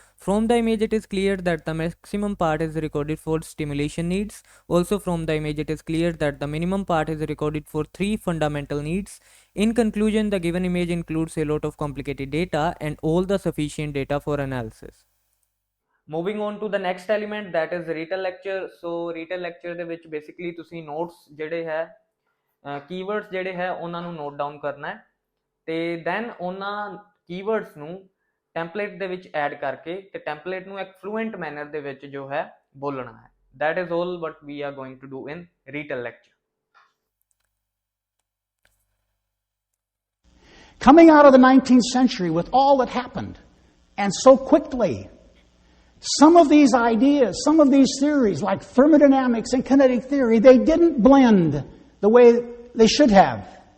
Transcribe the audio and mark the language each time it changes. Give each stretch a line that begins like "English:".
English: From the image it is clear that the maximum part is recorded for stimulation needs. Also from the image it is clear that the minimum part is recorded for three fundamental needs. In conclusion, the given image includes a lot of complicated data and all the sufficient data for analysis. Moving on to the next element, that is Retell lecture.
Punjabi: So Retell lecture ਦੇ ਵਿੱਚ basically ਤੁਸੀਂ notes ਜਿਹੜੇ ਹੈ keywords ਜਿਹੜੇ ਹੈ ਉਹਨਾਂ ਨੂੰ note down ਕਰਨਾ ਹੈ, ਤੇ ਦੈਨ ਉਹਨਾਂ ਕੀਵਰਡਸ ਨੂੰ ਟੈਂਪਲੇਟ ਦੇ ਵਿੱਚ ਐਡ ਕਰਕੇ ਤੇ ਟੈਂਪਲੇਟ ਨੂੰ ਇੱਕ ਫਲੂਐਂਟ ਮੈਨਰ ਦੇ ਵਿੱਚ ਜੋ ਹੈ ਬੋਲਣਾ ਹੈ।
English: That is all what we are going to do in Retell lecture. Coming out of the 19th century with all that happened, and so quickly, some of these ideas, some of these theories, like thermodynamics and kinetic theory, they didn't blend the way they should have.